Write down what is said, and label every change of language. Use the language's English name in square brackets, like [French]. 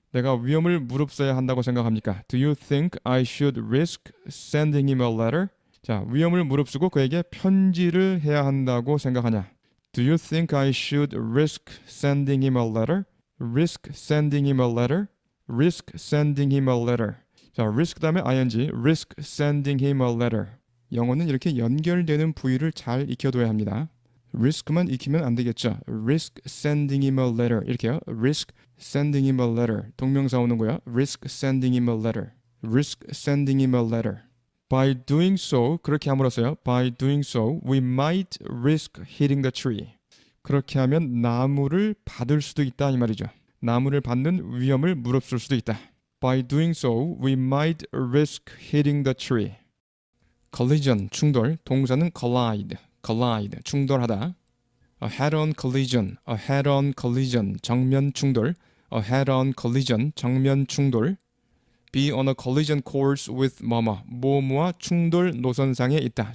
[Korean] 내가 위험을 무릅써야 한다고 생각합니까? [English] Do you think I should risk sending him a letter? [Korean] 자, 위험을 무릅쓰고 그에게 편지를 해야 한다고 생각하냐? [English] Do you think I should risk sending him a letter? Risk sending him a letter? Risk sending him a letter. 자, risk 다음에 ing, risk sending him a letter. [Korean] 영어는 이렇게 연결되는 부위를 잘 익혀둬야 합니다. risk만 익히면 안 되겠죠. [English] risk sending him a letter. [Korean] 이렇게요. [English] risk sending him a letter. [Korean] 동명사 오는 거야. [English] risk sending him a letter. risk sending him a letter. By doing so, [Korean] 그렇게 함으로써요. [English] By doing so, we might risk hitting the tree. [Korean] 그렇게 하면 나무를 받을 수도 있다 이 말이죠. 나무를 받는 위험을 무릅쓸 수도 있다. [English] By doing so, we might risk hitting the tree. Collision, [Korean] 충돌. 동사는 collide, collide, 충돌하다. [English] A head-on collision, a head-on collision, [Korean] 정면 충돌. [English] A head-on collision, 정면 충돌. Be on a collision course with 뭐뭐, [Korean] 뭐뭐와 충돌 노선상에 있다.